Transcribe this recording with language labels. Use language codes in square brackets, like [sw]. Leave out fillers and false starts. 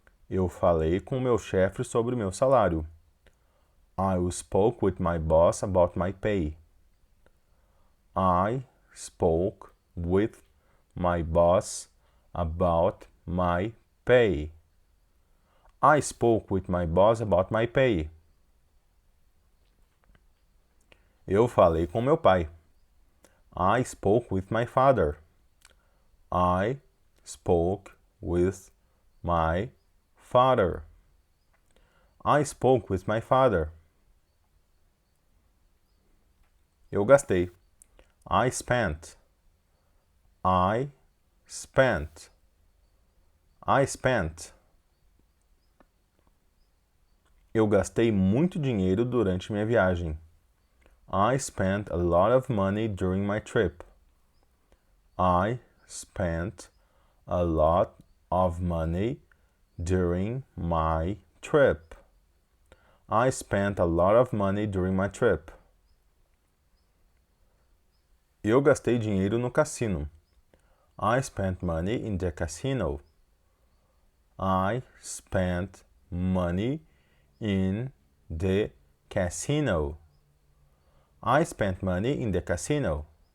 [pt] Eu falei com meu chefe sobre meu salário. [en] I spoke with my boss about my pay. I spoke with my boss about my pay. I spoke with my boss about my pay. [pt] Eu falei com meu pai. [en] I spoke with my father. I spoke with my father. I spoke with my father. [pt] Eu gastei. [en] I spent. I spent. I spent. [pt] Eu gastei muito dinheiro durante minha viagem. [en] I spent a lot of money during my trip. I spent a lot of money during my trip. I spent a lot of money during my trip. [pt] Eu gastei dinheiro no cassino. [en] I spent money in the casino. I spent money in the casino. I spent money in the casino.